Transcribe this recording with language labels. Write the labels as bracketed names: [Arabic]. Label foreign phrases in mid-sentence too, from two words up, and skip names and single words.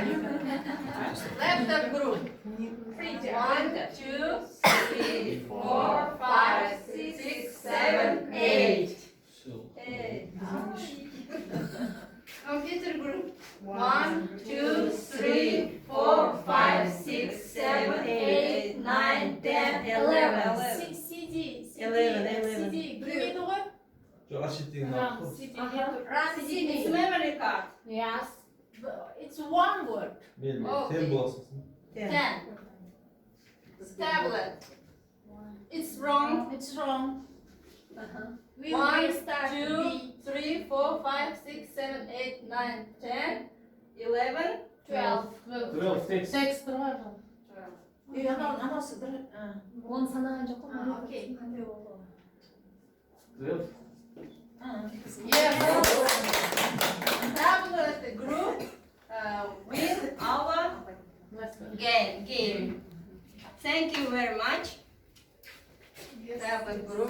[English] Laptop group. 1, 2, 3, 4, 5, 6, 7, 8. computer group. 1, 2, 3, 4, 5, 6, 7, 8, 9, 10, 11. CD. 11. [Kazakh] CD. Bilmedi ғой? Жоқ, шеттеген [English] Run CD. It's memory card. Yes. It's one word. [Kazakh] Сен боласың. 10. [English] Tablet. It's wrong. It's wrong. We 1, will start 2, 3, 4, 5, 6, 7, 8, 9, 10, 11, 12. [Kazakh] 12 текст. Текст тұрған жоқ. Анасы Оны санаған жоқ қой. [English] Okay. 12. Yes. Tablet group with our game. Thank you very much. Tablet group.